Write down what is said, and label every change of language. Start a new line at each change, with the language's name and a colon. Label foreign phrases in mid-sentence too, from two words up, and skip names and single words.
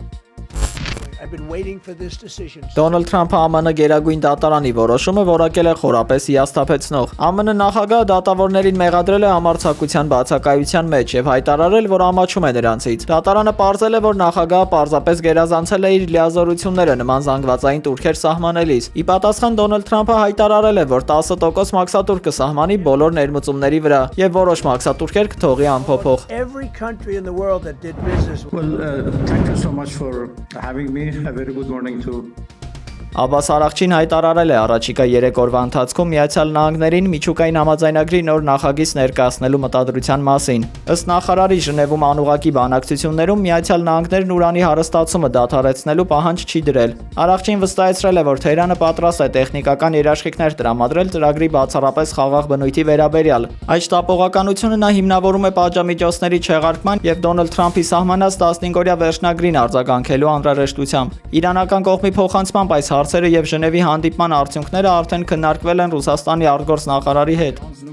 Armenian: Դոնալդ Թրամփը ԱՄՆ Գերագույն դատարանի որոշումը որակել է խորապես հիասթափեցնող։ ԱՄՆ նախագահը դատավորներին մեղադրել է համարձակության բացակայության մեջ եւ հայտարարել, որ ամաչում է նրանցից։ Դատարանը պարզել է, որ նախագահը պարզապես գերազանցել է իր լիազորությունները նման զանգվածային տուրքեր սահմանելիս։ Ի պատասխան Դոնալդ Թրամփը հայտարարել է, որ 10% մաքսատուրք կսահմանի բոլոր ներմուծումների վրա եւ որոշ մաքսատուրքեր կթողի անփոփոխ։
English: Thank you so much for having me. A very good morning to
Armenian: Աբաս Արաղչին հայտարարել է առաջիկա 3 օրվա ընթացքում Միացյալ Նահանգներին միջուկային համաձայնագրի նոր նախագիծ ներկայացնելու մտադրության մասին։ Ըստ նախարարի Ժնևում անուղղակի բանակցություններում Միացյալ Նահանգներն ուրանի հարստացումը դադարեցնելու պահանջ չի դրել։ Արաղչին վստահեցրել է, որ Թեհրանը պատրաստ է տեխնիկական երաշխիքներ տրամադրել ծրագրի բացառապես խաղաղ բնույթի վերաբերյալ։ Այդ շտապողականությունը նա հիմնավորում է պատժամիջոցների չեղարկման եւ Դոնալդ Թրամփի սահմանած 15-օրյա վերջնագրին արձագանքելու անհրաժեշտությամբ։ Իրանական կողմի փոխանցմամբ այս հարցերը եւ Ժնևի հանդիպման արդյունքները արդեն քննարկվել են Ռուսաստանի արտգործնախարարի հետ։